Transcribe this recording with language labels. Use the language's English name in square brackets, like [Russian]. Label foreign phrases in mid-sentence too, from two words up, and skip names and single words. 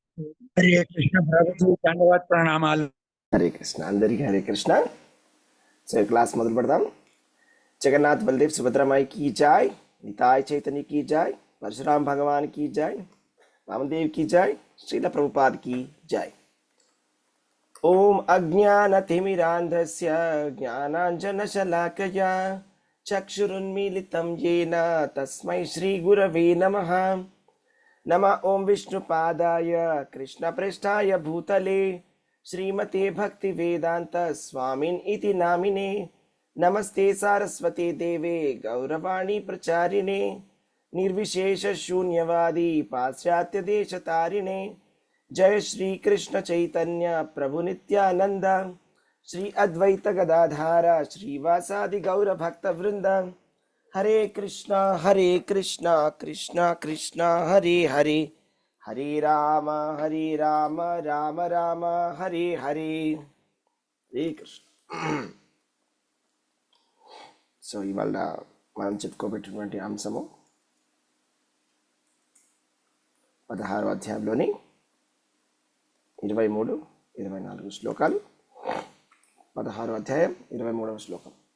[Telugu] హరే కృష్ణ ప్రభుజీ దండవత్ ప్రణామాలు. హరే కృష్ణ అందరికీ హరే కృష్ణ. [English] so class [Telugu] మొదలు పెడదాం. [Hindi] జగన్నాథ్ బలదేవ్ సుభద్రమాయి की जय, निताय चैतन्य की जय, परशुराम भगवान की जय, वामदेव की जय, श्रील प्रभुपाद की जय. [Sanskrit] ओम अज्ञानतिमिरान्धस्य ज्ञानाञ्जनशलाकया चक्षुरुन्मीलितं येन तस्मै श्रीगुरवे नमः. नमः ओं विष्णुपादाय कृष्णप्रेष्ठाय भूतले श्रीमते भक्तिवेदांत स्वामिन् इति नामिने. नमस्ते सारस्वते देवे गौरवाणी प्रचारिणे निर्विशेष शून्यवादी पाश्चात्य देश तारिणे. जय श्री कृष्ण चैतन्य प्रभु नित्यानंद श्री अद्वैत गदाधार श्रीवासादि गौर भक्त वृंद. हरे कृष्णा कृष्णा कृष्णा हरे हरे, हरे राम राम राम हरे हरे. हरे कृष्ण. [Telugu] సో ఇవాళ మనం చెప్పుకోబెట్టినటువంటి అంశము 16వ అధ్యాయంలోని 23, 24 శ్లోకాలు. 16వ అధ్యాయం 23వ శ్లోకం.